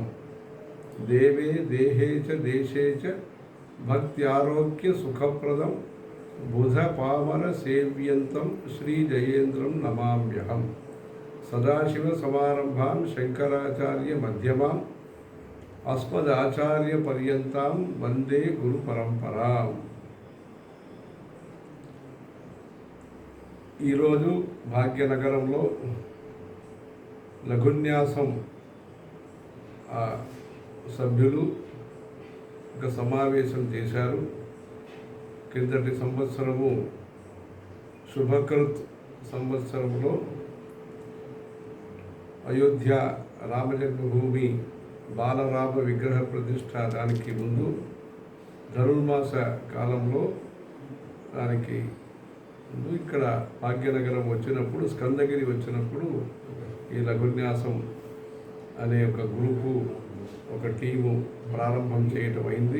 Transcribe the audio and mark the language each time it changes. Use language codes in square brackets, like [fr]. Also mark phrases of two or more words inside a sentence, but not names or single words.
[sa] देवे देहे च देशे च भक्त्यारोग्य सुखप्रदं बुध पामर सेव्यन्तं श्रीजयेन्द्रं नमाम्यहम्। सदाशिव समारंभां शंकराचार्य मध्यमाम् अस्मदाचार्य पर्यन्तां वंदे गुरु परंपराम्। [te] ఈరోజు భాగ్యనగరంలో లఘున్యాసం సభ్యులు ఒక సమావేశం చేశారు. కిందటి సంవత్సరము శుభకృత్ సంవత్సరంలో అయోధ్య రామజన్మభూమి బాలరామ విగ్రహ ప్రతిష్ఠ దానికి ముందు ధనుర్మాస కాలంలో దానికి ముందు ఇక్కడ భాగ్యనగరం వచ్చినప్పుడు స్కందగిరి వచ్చినప్పుడు ఈ లఘున్యాసం అనే ఒక గ్రూపు ఒక టీము ప్రారంభం చేయటం అయింది.